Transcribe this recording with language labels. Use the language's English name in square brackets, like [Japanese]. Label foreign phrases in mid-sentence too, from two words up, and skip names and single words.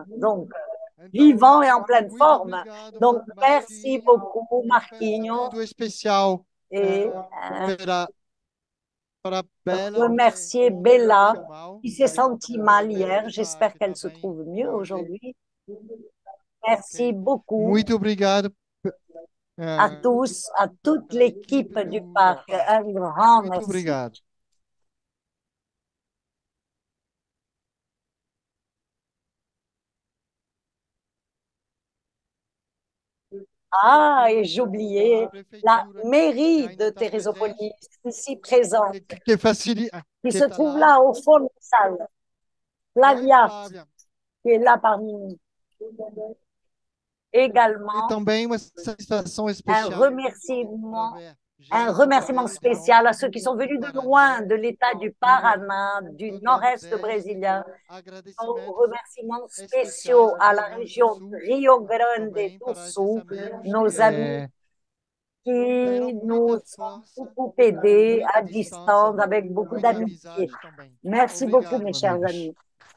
[French] Donc, [Portuguese] Então, [French] vivants et en pleine [Portuguese] muito [French] forme. [Portuguese] obrigado, [French] Donc, merci [Portuguese] Marquinhos. [French] beaucoup, [Portuguese] Um [French] Marquinhos, [Portuguese] pensamento especial [French] et [Portuguese] para Bela, [French] remercier [Portuguese] ontem se [French] Bella, [Portuguese] sentiu mal. [French] qui s'est sentie mal [Portuguese] Espero [French] hier. [Portuguese] que [French] J'espère que qu'elle [Portuguese] tá [French] se [Portuguese] bem [French] trouve mieux [Portuguese] hoje. [French] aujourd'hui. Merci [Portuguese] Ok? [French] beaucoup [Portuguese] Muito obrigado [French] à tous, à toute [Portuguese] pela [French] l'équipe [Portuguese] equipe [French] du [Portuguese] do [French] parc. [Portuguese] parque. [French] Un grand [Portuguese] Muito [French] merci. [Portuguese] obrigado. [French] Ah, et j'oubliais [Portuguese] A [French] la [Portuguese] prefeitura que [French] mairie [Portuguese] ainda [French] de [Portuguese] está [French] Thérésopolis, [Portuguese] presente, [French] ici présente, [Portuguese] que facilita, [French] qui [Portuguese] que [French] se [Portuguese] está [French] trouve [Portuguese] lá. [French] là au fond de la salle. [Portuguese] Oi, Flavia, Flávia. [French] qui est là parmi nous. [Portuguese] E [French] Également, [Portuguese] também uma satisfação [French] un [Portuguese] especial [French] remerciement, [Portuguese] através [French] un [Portuguese] gente que [French] remerciement [Portuguese] veio de [French] spécial à [Portuguese] longe [French] ceux qui sont [Portuguese] do [French] venus de [Portuguese] Paraná, [French] loin, de l'État du [Portuguese] do [French] Paraná, du nord-est [Portuguese] Nordeste. [French] brésilien. Nos [Portuguese] Agradecimentos [French] remerciements spéciaux [Portuguese] especiais ao [French] à [Portuguese] Rio [French] la [Portuguese] Grande do [French] région [Portuguese] Sul, [French] Rio Grande [Portuguese] também [French] do [Portuguese] para esses [French] Sul, [Portuguese] amigos [French] nos amis [Portuguese] que [French] qui [Portuguese] deram [French] nous [Portuguese] muita [French] ont [Portuguese] força, [French] beaucoup aidés [Portuguese] muita [French] à [Portuguese] distância, [French] distance avec beaucoup [Portuguese] muita [French] d'amitié. [Portuguese] amizade também. [French] Merci beaucoup, [Portuguese] Obrigado, [French] mes chers [Portuguese] amigos. [French] amis.